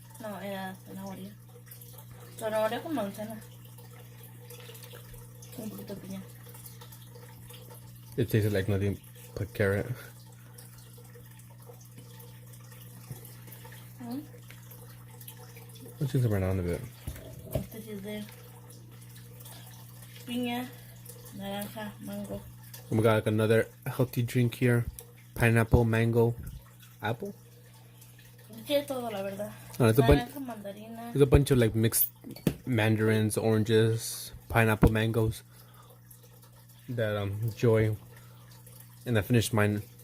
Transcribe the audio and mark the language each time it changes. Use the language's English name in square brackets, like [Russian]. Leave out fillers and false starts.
[Spanish] No, era zanahoria. Zanahoria con manzana. Un poquito de piña. [English] It tasted like nothing but carrot. Let's change it around a bit. [Spanish] Este sí es de piña, naranja, mango. [English] We got like another healthy drink here. Pineapple, mango, apple? [Spanish] Tiene todo, la verdad. [English] It's [Spanish] Naranja, mandarina. [English] There's a bunch of like mixed mandarins, oranges, pineapple, mangoes that Joy, and I finished mine.